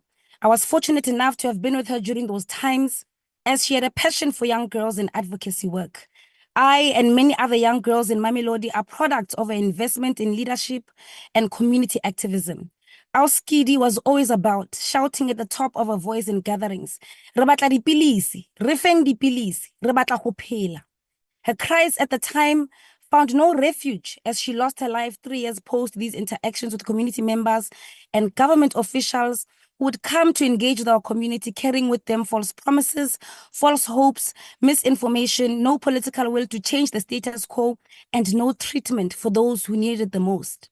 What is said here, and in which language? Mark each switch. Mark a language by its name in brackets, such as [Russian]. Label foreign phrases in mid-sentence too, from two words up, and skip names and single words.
[English] I was fortunate enough to have been with her during those times, as she had a passion for young girls and advocacy work. I and many other young girls in Mamelodi are products of an investment in leadership and community activism. Our Skidi was always about shouting at the top of her voice in gatherings, [Tswana] "Re batla dipilisi, re feng dipilisi, re batla go phela." [English] Her cries at the time found no refuge as she lost her life 3 years post these interactions with community members and government officials who would come to engage with our community, carrying with them false promises, false hopes, misinformation, no political will to change the status quo, and no treatment for those who needed it the most.